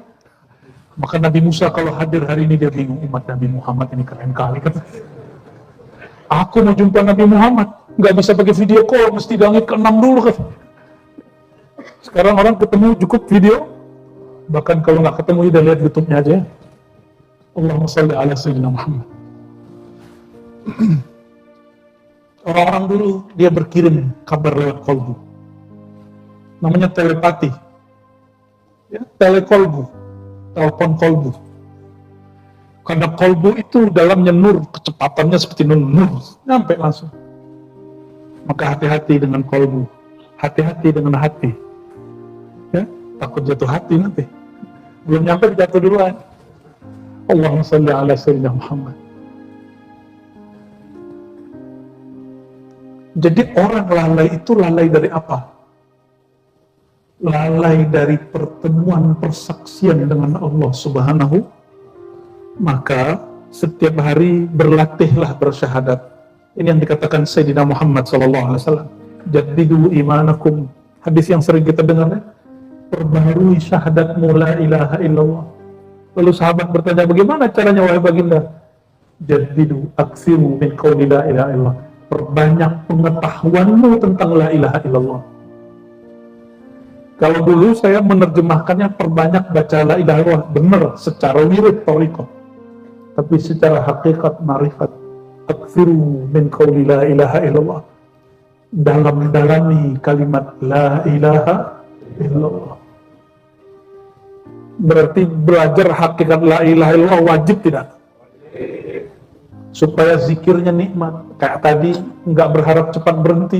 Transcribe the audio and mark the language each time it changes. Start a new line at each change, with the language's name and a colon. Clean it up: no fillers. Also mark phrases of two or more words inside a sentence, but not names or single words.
Indonesian: Maka Nabi Musa kalau hadir hari ini dia bingung, umat Nabi Muhammad ini keren kali kan. Aku mau jumpa Nabi Muhammad, nggak bisa pakai
English: video call,
Indonesian: mesti langit ke-6 dulu kan. Sekarang orang ketemu cukup video, bahkan kalau nggak ketemu udah lihat YouTube-nya aja.
Arabic: Allahumma shalli ala sayyidina Muhammad.
Indonesian: Orang-orang dulu dia berkirim kabar lewat kolbu, namanya telepati, ya, telekolbu, telepon kolbu. Karena kolbu itu dalamnya nur, kecepatannya seperti nur, nyampe langsung. Maka hati-hati dengan kolbu, hati-hati dengan hati. Ya, takut jatuh hati nanti. Belum nyampe jatuh duluan.
Arabic: Allahumma shalli ala sayyidina Muhammad.
Indonesian: Jadi orang lalai itu lalai dari apa? Lalai dari pertemuan persaksian dengan
Arabic: Allah Subhanahu.
Indonesian: Maka setiap hari berlatihlah bersyahadat. Ini yang dikatakan Sayyidina Muhammad SAW.
Arabic: Jaddidu imanakum.
Indonesian: Hadis yang sering kita dengar. Perbarui syahadatmu
Arabic: la ilaha illallah.
Indonesian: Lalu sahabat bertanya, bagaimana caranya wahai baginda?
Arabic: Jaddidu aksiru min qawli la ilaha illallah.
Indonesian: Perbanyak pengetahuanmu tentang
Arabic: la ilaha illallah.
Indonesian: Kalau dulu saya menerjemahkannya perbanyak baca
Arabic: la ilaha illallah.
Indonesian: Benar, secara wirid thariqah. Tapi secara hakikat marifat,
Arabic: aksiru min qawli la ilaha illallah.
Indonesian: Dalam-dalami kalimat
Arabic: la ilaha illallah.
Indonesian: Berarti belajar hakikat
Arabic: la ilaha illallah
Indonesian: wajib tidak? Supaya zikirnya nikmat. Kayak tadi, nggak berharap cepat berhenti.